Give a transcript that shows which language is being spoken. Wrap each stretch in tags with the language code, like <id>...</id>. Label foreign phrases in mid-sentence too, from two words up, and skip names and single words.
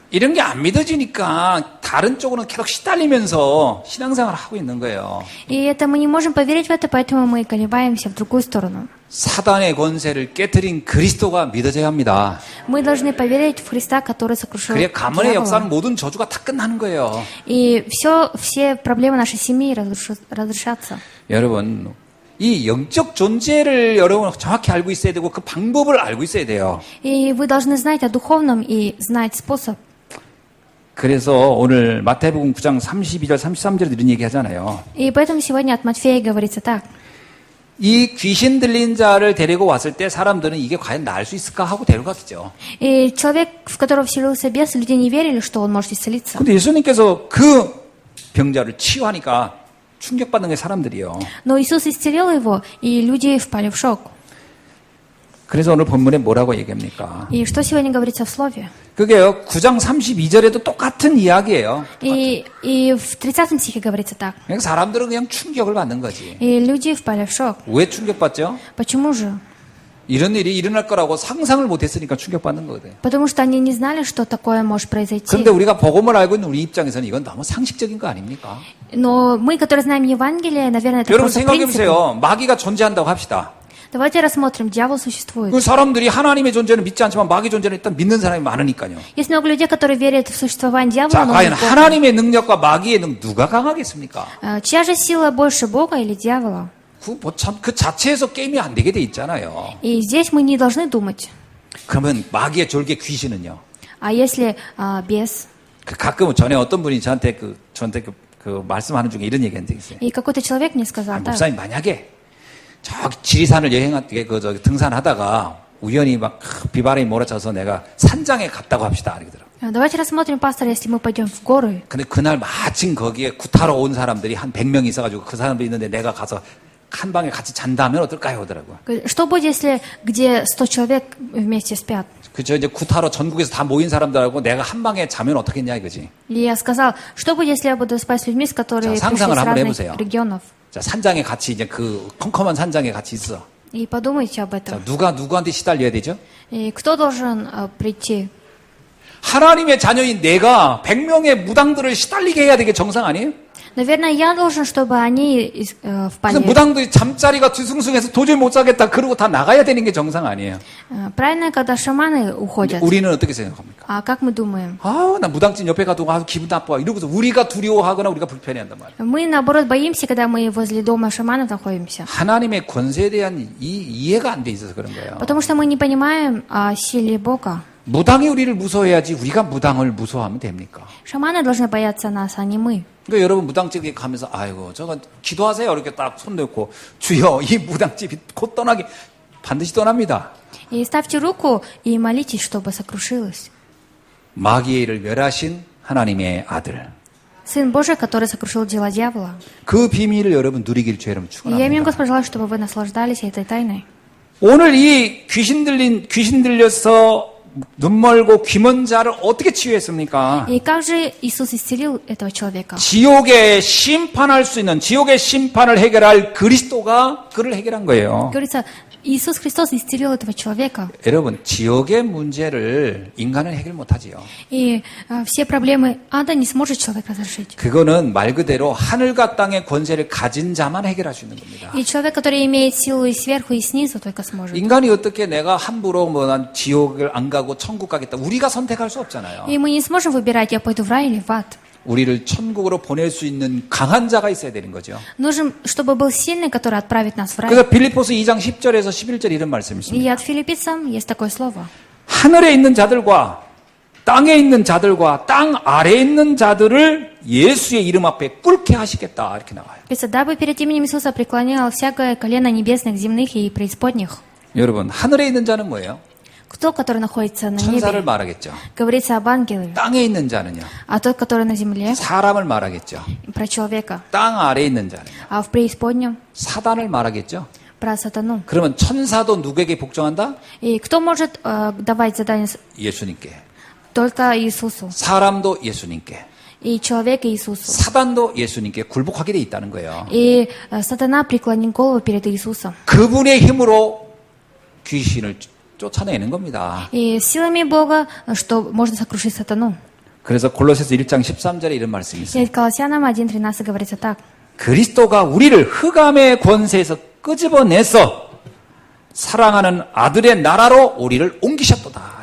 <ko>이런 게 안 믿어지니까 다른 쪽으로는 계속 시달리면서 신앙생활을 하고 있는 거예요.</ko> <ru>И это мы не можем поверить в это, поэтому мы колебаемся в другую сторону.</ru> <ko>사단의 권세를 깨뜨린 그리스도가 믿어져야 합니다.</ko> <ru>Мы должны поверить в Христа, который сокрушил</ru> <ko>그래야 가문의</ko> <ru>дьявола.</ru> <ko>역사는 모든 저주가 다 끝나는 거예요.</ko> <ru>И все проблемы нашей семьи разрешатся.</ru> <ko>여러분, 이 영적 존재를 여러분 정확히 알고 있어야 되고 그 방법을 알고 있어야 돼요.</ko> <ru>И вы должны знать о духовном и знать способ.</ru> <ko>그래서 오늘 마태복음 9장 32절 33절에 이런 얘기 하잖아요.</ko> <ru>И поэтому сегодня от Матфея говорится так.</ru> <ko>이 귀신 들린 자를 데리고 왔을 때 사람들은 이게 과연 나을 수 있을까 하고 데려갔겠죠.</ko> <ru>И человек, в которого вселился бес, люди не верили, что он может исцелиться.</ru> <ko>근데 예수님께서 그 병자를 치유하니까 충격받는 게 사람들이요.</ko> <ru>Но Иисус исцелил его, и люди впали в шок.</ru> <ko>그래서 오늘 본문에 뭐라고 얘기합니까?</ko> <ru>И что сегодня говорится в Слове?</ru> <ko>그게요, 9장 32절에도 똑같은 이야기예요.</ko> <ru>И в 30 стихе говорится так.</ru> <ko>그러니까 사람들은 그냥 충격을 받는 거지.</ko> <ru>И люди впали в шок.</ru> <ko>왜 충격받죠?</ko> <ru>Почему же?</ru> <ko>이런 일이 일어날 거라고 상상을 못했으니까 충격받는 거거든요.</ko> <ru>Потому что они не знали, что такое может произойти.</ru> <ko>그런데 우리가 복음을 알고 있는 우리 입장에서는 이건 너무 상식적인 거 아닙니까?</ko> <ru>Но мы, которые знаем Евангелие, наверное, это</ru> <ko>여러분</ko> <ru>просто</ru> <ko>생각해</ko> <ru>принципы.</ru> <ko>보세요. 마귀가 존재한다고 합시다.</ko> <ru>Давайте рассмотрим. Дьявол существует.</ru> <ko>그 사람들이 하나님의 존재는 믿지 않지만 마귀 존재는 일단 믿는 사람이 많으니까요.</ko> <ru>Есть много людей, которые верят в существование</ru> <ko>자,</ko> <ru>дьявола, но</ru> <ko>과연</ko> <ru>не в Бога.</ru> <ko>하나님의 능력과 마귀의 능력 누가 강하겠습니까?</ko> <ru>Чья же сила больше, Бога или дьявола?</ru> <ko>그 자체에서 게임이 안 되게 돼 있잖아요.</ko> <ru>И здесь мы не должны думать.</ru> <ko>그러면 마귀의 졸개 귀신은요?</ko> <ru>А если бес?</ru> <ko>가끔은 전에 어떤 분이 저한테 그 말씀하는 중에 이런 얘기한 적이 있어요.</ko> <ru>И какой-то человек мне сказал, так,</ru> <ko>목사님 만약에 저 지리산을 등산하다가 우연히 막 비바람이 몰아쳐서 내가 산장에 갔다고 합시다. 그러더라고요.</ko> <ru>давайте рассмотрим, пастор, если мы пойдем в горы.</ru> <ko>근데 그날 마침 거기에 구타로 온 사람들이 한 100명 있어가지고 그 사람들이 있는데 내가 가서 한 방에 같이 잔다면 어떨까요? 하더라고요.</ko> <ru>Что будет, если где 100 человек вместе спят?</ru> <ko>그죠? 이제 구타로 전국에서 다 모인 사람들하고 내가 한 방에 자면 어떻겠냐 이거지.</ko> <ru>И я сказал, что будет, если я буду спать с людьми, с которыми</ru> <ko>자,</ko> <ru>пришли</ru> <ko>상상을</ko> <ru>с</ru> <ko>한번</ko> <ru>разных</ru> <ko>해보세요.</ko> <ru>регионов?</ru> <ko>자, 산장에 같이 이제 그 컴컴한 산장에 같이 있어.</ko> <ru>И подумайте об</ru> <ko>자,</ko> <ru>этом.</ru> <ko>누가 누구한테 시달려야 되죠?</ko> <ru>И кто должен прийти?</ru> <ko>하나님의 자녀인 내가 100명의 무당들을 시달리게 해야 되게 정상 아니에요?</ko> <ru>Наверное, я должен, чтобы они</ru> <ko>그래서</ko> <ru>впали.</ru> <ko>무당들이 잠자리가 뒤숭숭해서 도저히 못 자겠다 그러고 다 나가야 되는 게 정상 아니에요.</ko> <ru>Правильно, когда шаманы уходят.</ru> <ko>우리는 어떻게 생각합니까?</ko> <ru>А как мы думаем?</ru> <ko>아, 나 무당집 옆에 가도 기분 나빠. 이러고서 우리가 두려워하거나 우리가 불편해한단 말이에요.</ko> <ru>Мы, наоборот, боимся, когда мы возле дома шаманов находимся.</ru> <ko>하나님의 권세에 대한 이해가 안 돼 있어서 그런 거예요.</ko> <ru>Потому что мы не понимаем о силе Бога.</ru> <ko>무당이 우리를 무서워해야지 우리가 무당을 무서워하면 됩니까?</ko> <ru>Шаманы должны бояться нас, а не мы.</ru> <ko>그러니까 여러분 무당집에 가면서 아이고 저거 기도하세요 이렇게 딱 손 놓고 주여 이 무당집이 곧 떠나게 반드시 떠납니다.</ko> <ru>И ставьте руку и молитесь, чтобы сокрушилось.</ru> <ko>마귀를 멸하신 하나님의 아들.</ko> <ru>Сын Божий, который сокрушил дела дьявола.</ru> <ko>그 비밀을 여러분 누리길 죄 여러분</ko> <ru>И я имею</ru> <ko>축원합니다.</ko> <ru>Господь желаю, чтобы вы наслаждались этой тайной.</ru> <ko>오늘 이 귀신 들려서 눈 멀고 귀 먼 자를 어떻게 치유했습니까?</ko> <ru>И как же Иисус исцелил этого человека?</ru> <ko>지옥에 심판할 수 있는 지옥의 심판을 해결할 그리스도가 그를 해결한 거예요.</ko> <ru>Говорится, Иисус Христос исцелил этого человека.</ru> <ko>여러분 지옥의 문제를 인간은 해결 못하지요.</ko> <ru>И все проблемы ада не сможет человек разрешить.</ru> <ko>그거는 말 그대로 하늘과 땅의 권세를 가진 자만 해결할 수 있는 겁니다.</ko> <ru>И человек, который имеет силу и сверху, и снизу, только сможет.</ru> <ko>인간이 어떻게 내가 함부로 뭐 난 지옥을 안 가고 천국 가겠다 우리가 선택할 수 없잖아요.</ko> <ru>И мы не сможем выбирать, я пойду в рай или в ад.</ru> <ko>우리를 천국으로 보낼 수 있는 강한 자가 있어야 되는 거죠.</ko> <ru>Нужен, чтобы был сильный, который отправит нас в рай.</ru> <ko>그래서 빌립보서 2장 10절에서 11절 이런 말씀이 있습니다.</ko> <ru>И от филиппийцам есть такое слово.</ru> <ko>하늘에 있는 자들과 땅에 있는 자들과 땅 아래에 있는 자들을 예수의 이름 앞에 꿇게 하시겠다 이렇게 나와요.</ko> <ru>Говорится, дабы перед именем Иисуса преклоняло всякое колено небесных, земных и преисподних.</ru> <ko>여러분 하늘에 있는 자는 뭐예요?</ko> <ru>Кто, который находится на</ru> <ko>천사를</ko> <ru>небе?</ru> <ko>말하겠죠.</ko> <ru>Говорится об ангеле.</ru> <ko>땅에 있는 자는요.</ko> <ru>А тот, который на земле,</ru> <ko>사람을 말하겠죠.</ko> <ru>про человека.</ru> <ko>땅 아래에 있는 자는요.</ko> <ru>А в преисподнем,</ru> <ko>사단을 말하겠죠.</ko> <ru>про сатану.</ru> <ko>그러면 천사도 누구에게 복종한다?</ko> <ru>И кто может давать задание?</ru> <ko>예수님께.</ko> <ru>Только Иисусу.</ru> <ko>사람도 예수님께.</ko> <ru>И человек Иисусу.</ru> <ko>사단도 예수님께 굴복하게 돼 있다는 거예요.</ko> <ru>И сатана преклонит голову перед Иисусом.</ru> <ko>그분의 힘으로 귀신을 쫓아내는 겁니다.</ko> <ru>И силами Бога, что можно сокрушить сатану.</ru> <ko>그래서 골로새서 1장 13절에 이런 말씀이 있어요.</ko> <ru>И Колоссянам 1:13 говорится так.</ru> <ko>그리스도가 우리를 흑암의 권세에서 끄집어내서 사랑하는 아들의 나라로 우리를 옮기셨도다.</ko>